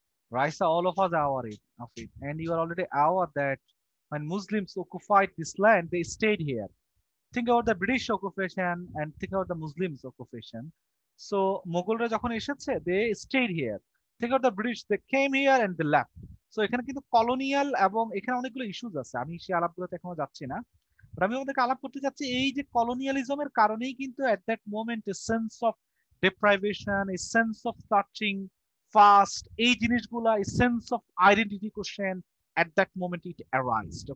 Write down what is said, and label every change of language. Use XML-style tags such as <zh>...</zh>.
<en>Raisa, all of us are aware of it. And you are already aware that when Muslims occupied this land, they stayed here. Think about the British occupation and think about the Muslims occupation. So Mughal</en> <bn>যখন এসেছে,</bn> <en>they stayed here. Think about the British, they came here and they left.</en> <bn>So এখানে কিন্তু colonial এবং এখানে অনেকগুলো issues আছে, আমি সেই আলাপগুলোতে এখনো যাচ্ছি না। আমি আমাদেরকে আলাপ করতে চাচ্ছি এই যে কলোনিয়ালিজমের কারণেই কিন্তু</bn> <en>at that moment a sense of deprivation, a sense of searching fast,</en> <bn>এই জিনিসগুলা,</bn> <en>a sense of identity question at that moment it arised.</en>